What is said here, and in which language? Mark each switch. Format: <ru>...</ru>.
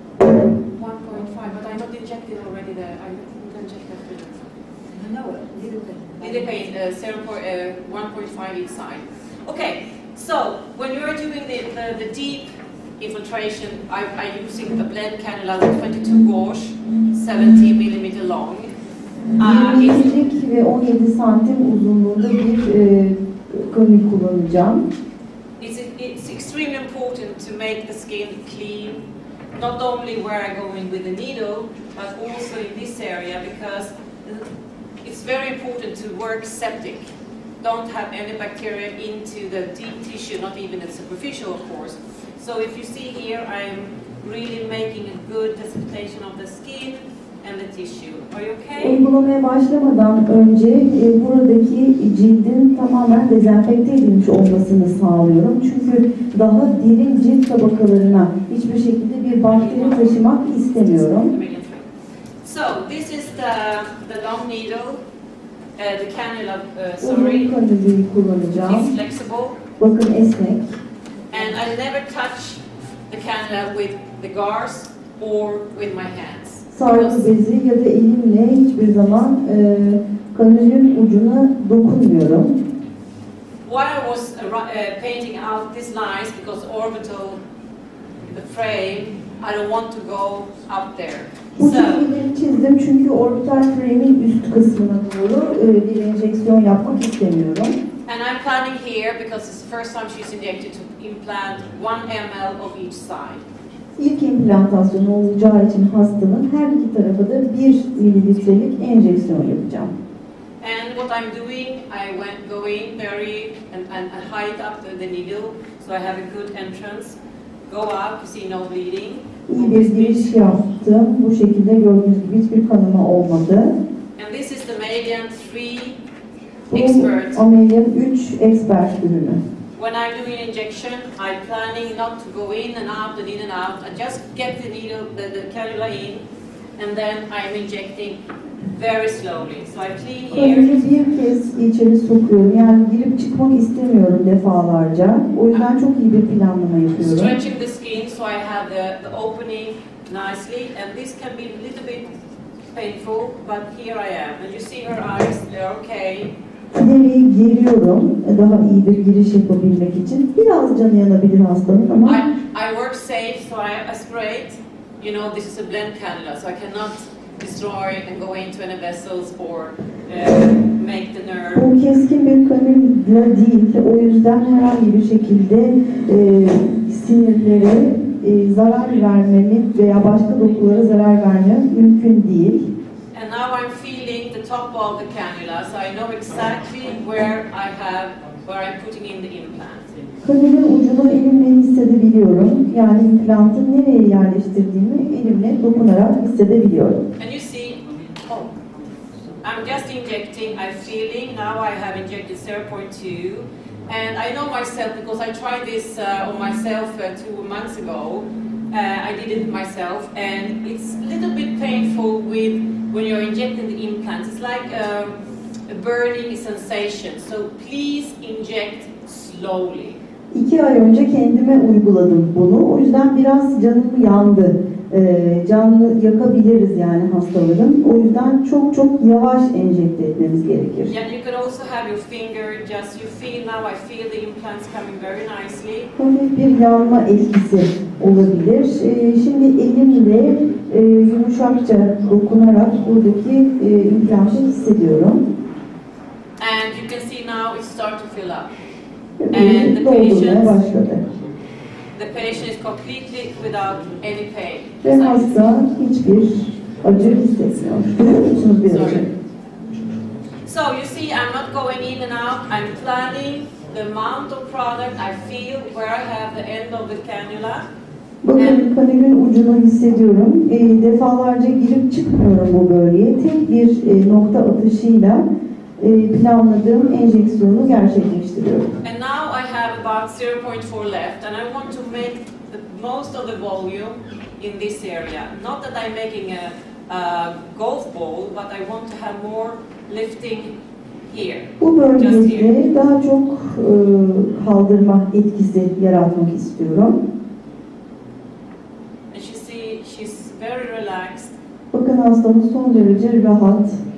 <en>1.5, but I not injected already there. I didn't inject that filler. No, Lidocaine, 1.5 each side. Okay, so when you're doing the deep infiltration, I'm using a blend cannula with 22 gauge, 70 millimeter long.</en> <tr>20'lik ve 17 santim uzunluğunda bir kanül kullanacağım.</tr> <en>It's extremely important to make the skin clean, not only where I go in with the needle, but also in this area because it's very important to work septic. Don't have any bacteria into the deep tissue, not even the superficial, of course. So if you see here, I'm really making a good desinfection of the skin and the tissue. Are you okay?</en> <tr>Uygulamaya başlamadan önce buradaki cildin tamamen dezenfekte edilmiş olmasını sağlıyorum. Çünkü daha derin cilt tabakalarına hiçbir şekilde bir bakteri taşımak istemiyorum.</tr> <en>So this is the long needle, the cannula.</en> <tr>Uzun kanülü kullanacağım.</tr> <en>It's flexible.</en> <tr>Bakın esnek.</tr> <en>And I never touch the cannula with the gauze or with my hands.</en> <tr>Sargı bezi ya da elimle hiçbir zaman kanülün ucuna dokunmuyorum.</tr> <en>Why I was painting out these lines because orbital, the frame, I don't want to go up there.</en> <tr>Bu çizgileri çizdim çünkü orbital frame'in üst kısmına doğru bir enjeksiyon yapmak istemiyorum.</tr> <en>And I'm planning here because it's the first time she's injected to implant 1 ml of each side.</en> <tr>İlk implantasyon olacağı için hastanın her iki tarafa da 1 mililitrelik enjeksiyon yapacağım.</tr> <en>And what I'm doing, I went going very and height up the needle, so I have a good entrance. Go up, you see no bleeding.</en> <tr>İyi bir giriş yaptım. Bu şekilde gördüğünüz gibi hiçbir kanama olmadı.</tr> <en>And this is the Median 3 expert.</en> <tr>Bu ameliyat 3 expert ürünü.</tr> <en>When I'm doing injection, I'm planning not to go in and out and in and out. I just get the needle, the cannula in, and then I'm injecting very slowly. So I clean here.</en> <tr>Kanülü bir kez içeri sokuyorum. Yani girip çıkmak istemiyorum defalarca. O yüzden çok iyi bir planlama yapıyorum.</tr> <en>Stretching the skin so I have the opening nicely, and this can be a little bit painful, but here I am. And you see her eyes, they're okay.</en> <tr>Deriyi geriyorum daha iyi bir giriş yapabilmek için. Biraz canı yanabilir hastanın ama</tr> <en>I work safe, so I aspirate. You know, this is a blend cannula, so I cannot destroy and go into any vessels or make the nerve.</en> <tr>Bu keskin bir kanülla değil, o yüzden herhangi bir şekilde sinirlere zarar vermemek veya başka dokulara zarar vermek mümkün değil.</tr> <en>And now I'm feeling the top of the cannula, so I know exactly where I'm putting in the implant.</en> <tr>Kanülün ucunu elimle hissedebiliyorum. Yani implantı nereye yerleştirdiğimi elimle dokunarak hissedebiliyorum.</tr> <en>And you see, oh, I'm just injecting, I'm feeling, now I have injected 0.2, and I know myself because I tried this on myself 2 months ago. I did it myself, and it's a little bit painful when you're injecting the implants. It's like a burning sensation, so please inject slowly.</en> <tr>2 ay önce kendime uyguladım bunu. O yüzden biraz canım yandı. Canını yakabiliriz yani hastaların. O yüzden çok çok yavaş enjekte etmemiz gerekir.</tr> <en>Yeah, you could also have your finger, just you feel now, I feel the implants coming very nicely.</en> <tr>Hafif bir yanma etkisi olabilir. Şimdi elimle yumuşakça dokunarak buradaki implantı hissediyorum.</tr> <en>And you can see now it start to fill up.</en> <tr>And doldurmaya başladı.</tr> <en>The patient is completely without any pain.</en> <tr>Ve hasta hiçbir acı hissetmiyor. Görüyor musunuz bir acı?</tr> <en>So you see, I'm not going in and out. I'm planning the amount of product I feel where I have the end of the cannula.</en> <tr>Bakın kanülün ucunu hissediyorum. Defalarca girip çıkmıyorum bu bölgeye. Tek bir nokta atışıyla planladığım enjeksiyonu gerçekleştiriyorum.</tr> <en>And now I have about 0.4 left, and I want to make the most of the volume in this area. Not that I'm making a golf ball, but I want to have more lifting here.</en> <tr>Bu bölgede daha çok kaldırma etkisi yaratmak istiyorum.</tr> <en>And you see, she's very relaxed.</en> <tr>Bakın hastamız son derece rahat.</tr>